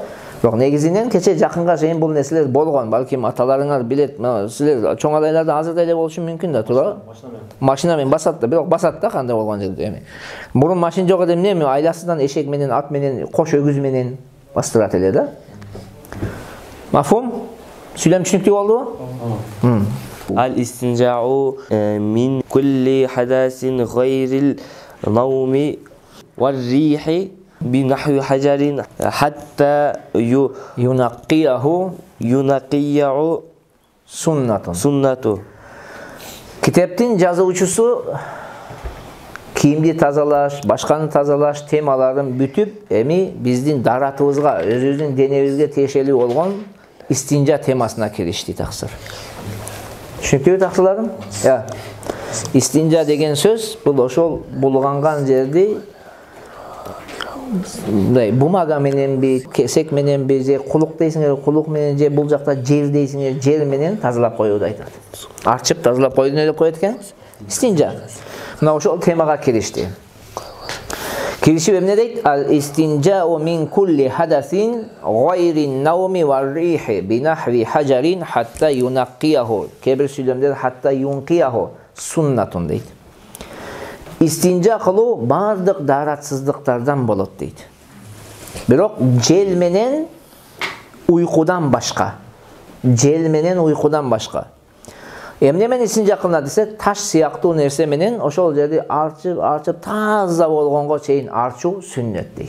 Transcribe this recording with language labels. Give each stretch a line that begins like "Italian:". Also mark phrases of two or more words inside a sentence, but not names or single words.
Kyrgyz: Бирок негизинен кече жакынга чейин бул нерселер болгон. Балким аталарыңар билет, силер чоң адайларда азыр да эле болушу мүмкүн да, туурабы? Машина менен басат да, бирок басат да кандай болгон жерде эми. Мурун машина жок эдем, эми айласынан эшек менен, ат менен, кош өгүз менен бастырат эле да. Мафхум? Сүйлөм түшүнүктүү болдубу?
Arabic: الاستنجاء من كل حدث غير النوم والريح بنحو حجر حتى ينقيه sunnatu.
Kyrgyz: Kitaptın жазуучусу кийимди тазалаш, башканы тазалаш темаларын бүтүп, эми биздин даратыбызга, өзүбүздүн денебизге тиешелүү болгон истинжа темасына киришти таксыр. Түшүнүктүүбү таксыларым? Истинжа деген сөз бул ошол булганган жерди бумага мененби, кесек мененби, же кулук дейсиңер, кулук менен, же бул жакта жер дейсиңер, жер менен тазалап коюуду айтат. Арчып тазалап коюуду эле коет экен? Истинжа. Мына ошол темага киришти. Киришип эмне дейт?
Arabic: الاستنجاء من كل حدث غير النوم والريح بنحو حجر حتى ينقيه.
Kyrgyz: Кебир сүйлөмдер
Arabic: حتى ينقيه سنة
Kyrgyz: дейт. Истинжа кылуу бардык даратсыздыктардан болот дейт. Бирок жел менен уйкудан башка. Жел менен уйкудан башка. Эмне менен истинжа кылынат десе, таш сыяктуу нерсе менен ошол жерди арчып таза болгонго чейин арчуу сүннөт дейт.